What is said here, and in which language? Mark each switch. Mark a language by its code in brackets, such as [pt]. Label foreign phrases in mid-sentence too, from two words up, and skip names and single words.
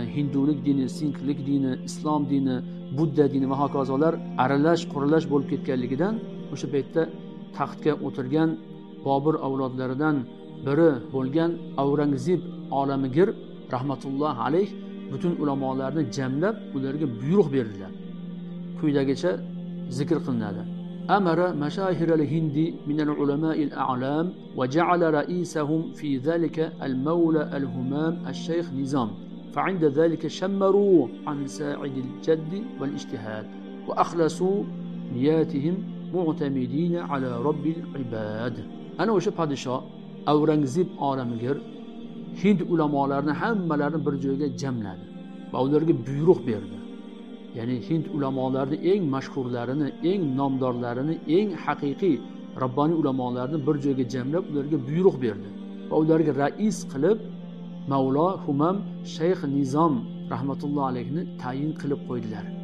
[uz] Hindulik dini, sinklik dini, islom dini, budda dini va hokazolar aralash quralash bo'lib ketganligidan o'sha paytda taxtga o'tirgan Bobur avlodlaridan biri bo'lgan Avrangzeb olamigir rahmatulloh alayh butun ulamolarni jamlab ularga buyruq berdilar. Quyidagicha zikr qilinadi. [ar] أمر مشاهير الهند من العلماء الأعلام وجعل رئيسهم في ذلك المولى الهمام الشيخ نظام، فعند ذلك شمروا عن ساعد الجد والاجتهاد وأخلصوا نياتهم معتمدين على رب العباد. أنا وش [uz] padişah Avrangzeb olamigir Hind ulamolarni hammalarini bir joyga jamladi va ularga buyruq berdi. Ya'ni Hind ulamolarining eng mashhurlarini, eng nomdorlarini, eng haqiqiy Rabboniy ulamolarini bir joyga jamlab ularga buyruq berdi va ularga rais qilib Mavlo Humam Shayx Nizom rahmatulloh alayhni tayin qilib qo'ydilar.